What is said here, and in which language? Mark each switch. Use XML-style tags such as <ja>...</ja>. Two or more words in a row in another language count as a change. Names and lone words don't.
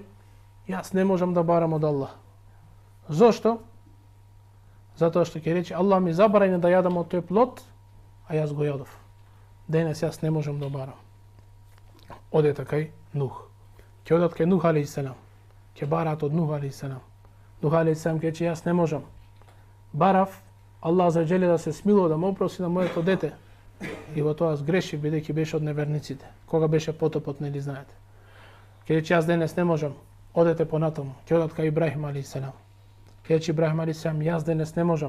<mk>Јас не можам да барам од Аллах. Зошто? Затоа што ќе рече: Аллах ми забрани да јадам од тој плод, а јас го јадов. Денес јас не можам да барам. Одете кај Нух. Ќе одат кај Нух</mk> <ar>عليه السلام.</ar> <mk>Ќе бараат од Нух</mk> <ar>عليه السلام.</ar> <mk>Нух</mk> <ar>عليه السلام</ar> <mk>ќе рече: јас не можам. Барав</mk> <ar>الله عز وجل</ar> <mk>да се смилува, да ме опрости на моето дете. И во тоа сгрешив, бидејќи беше од неверниците. Кога беше потопот, нели знаете. Ќе рече: јас денес не можам. Одете понатаму. Ќе одат кај Ибрахим</mk> <ar>عليه السلام.</ar> <mk>Ќе рече Ибрахим</mk> <ar>عليه السلام:</ar> <mk>јас денес не можам.</mk>